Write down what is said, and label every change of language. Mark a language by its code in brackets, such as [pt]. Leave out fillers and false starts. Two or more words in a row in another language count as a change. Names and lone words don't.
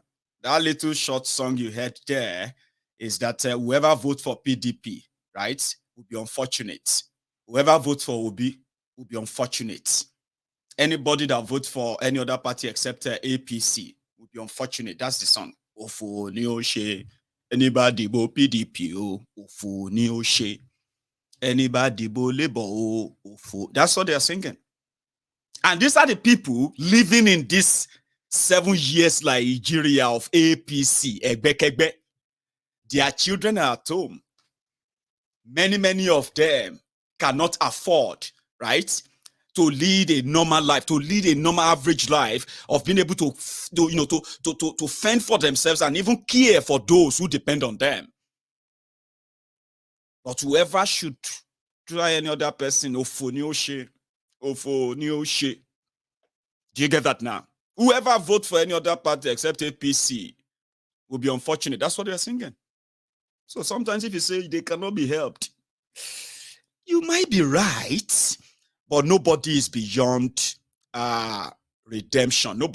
[en] That little short song you heard there is that whoever votes for PDP, right, will be unfortunate. Whoever votes for Obi will be unfortunate. Anybody that votes for any other party except APC will be unfortunate. That's the song. [yo] Ofo ni o se. Anybody bo PDP o. Ofo ni o se. Anybody bo Labour o. Ofo. [en] That's what they are singing. And these are the people living in this 7 years Nigeria of APC. Egbe. Their children are at home. Many of them cannot afford, right, to lead a normal life, to lead a normal average life of being able to fend for themselves and even care for those who depend on them. But whoever should try any other person, [yo] ofo ni o se. [en] Do you get that now? Whoever votes for any other party except APC will be unfortunate. That's what they're singing. So sometimes if you say they cannot be helped, you might be right, but nobody is beyond redemption.